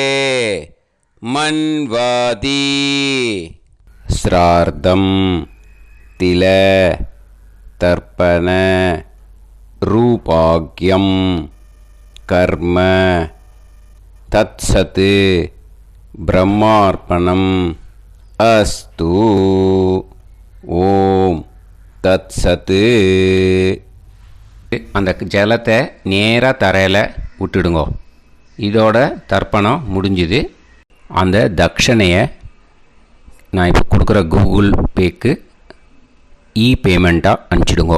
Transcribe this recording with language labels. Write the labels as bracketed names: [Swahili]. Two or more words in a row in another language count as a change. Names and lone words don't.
[Sanskrit] मन्वाति श्रार्धं तिल तर्पण रूपाग्यं कर्म तत्सत् ब्रह्मार्पणम् अस्तु. ओं तत् सत्. [Tamil] அந்த ஜலத்தை நேராக தரையில் விட்டுடுங்கோ. இதோட தர்ப்பணம் முடிஞ்சுது. அந்த தட்சணையை நான் இப்போ கொடுக்குற கூகுள் பேக்கு பேமெண்ட்டாக அனுப்பிச்சிடுங்கோ.